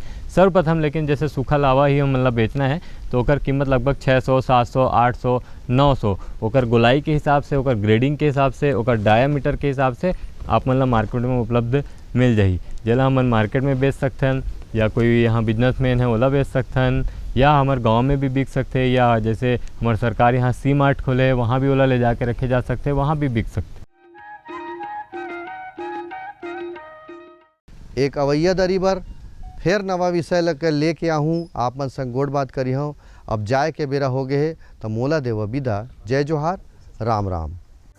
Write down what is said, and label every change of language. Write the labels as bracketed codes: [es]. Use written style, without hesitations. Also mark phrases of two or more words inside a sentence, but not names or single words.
[hne] सर्वप्रथम लेकिन जैसे सूखा लावा ही हम मतलब बेचना है तो ओकर कीमत लगभग 600, 700, 800, 900 ओकर गोलाई के हिसाब से, ओकर ग्रेडिंग के हिसाब से, ओकर डायामीटर के हिसाब से आप मतलब मार्केट में उपलब्ध मिल जाही, जेला हमन मार्केट में बेच सकथन, या कोई यहाँ बिजनेसमैन है ओला बेच सकथन, या हमारे गांव में भी बिक सकते, या जैसे हमारे सरकार यहाँ सी मार्ट खोले है वहाँ भी ओला ले जाके रखे जा सकते, वहाँ भी बिक सकते। एक अवैया दरी बर फिर नवा विषय लेके आहूँ, आप मन संग गोड़ बात करी हूँ। अब जाए के बेरा हो गए है तो मोला देव विदा। जय जोहार, राम राम।